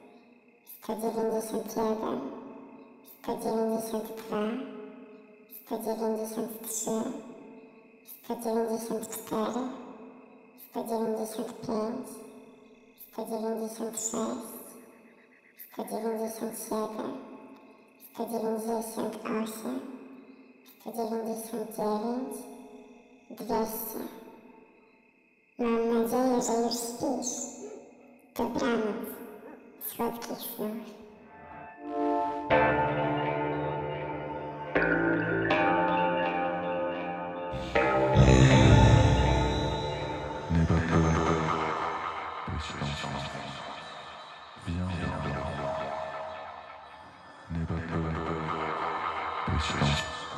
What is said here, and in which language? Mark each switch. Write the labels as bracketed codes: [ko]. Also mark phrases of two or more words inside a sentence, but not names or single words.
[pl] 191, 192, 193, 194, 195, 196, 197, 198, 199, 200, Mam nadzieję, że już śpisz. Dobranoc. Słodkich snów. [fr] N'aie pas peur, petit enfant. Viens, viens. N'aie pas peur, petit enfant.